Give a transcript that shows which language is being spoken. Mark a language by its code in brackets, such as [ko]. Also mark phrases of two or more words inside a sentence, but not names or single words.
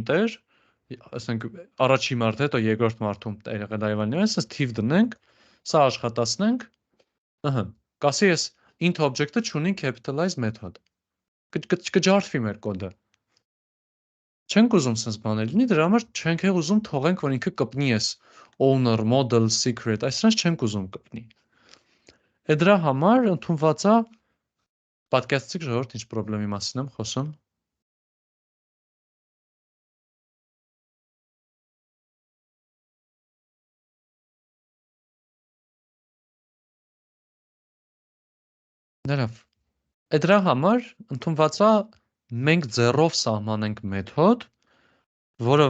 [hy] տեր, ասենք առաջի մարդ հետո երկրորդ մարդում տեղը դայվալներ, ասես թիվ դնենք, սա աշխատացնենք, կասի ես [en] int object- [hy] ը չունի capitalize մեթոդ, կջարդվի մեր կոդը։ Չենք ուզում սենց բաներ լինի, դրա համար չենք ուզում թողենք, որ ինքը կպնի ես [en] owner, model, secret, [hy] այսրանց չենք ուզում կպնի։ Է դրա համար ընդունված է, պատկերացրեք ժողովուրդ ինչ պրոբլեմի մասին եմ խոսում։ Ներավ, է դրա համար ընդունված է մենք ձեռով սահմանենք մեթոդ, որը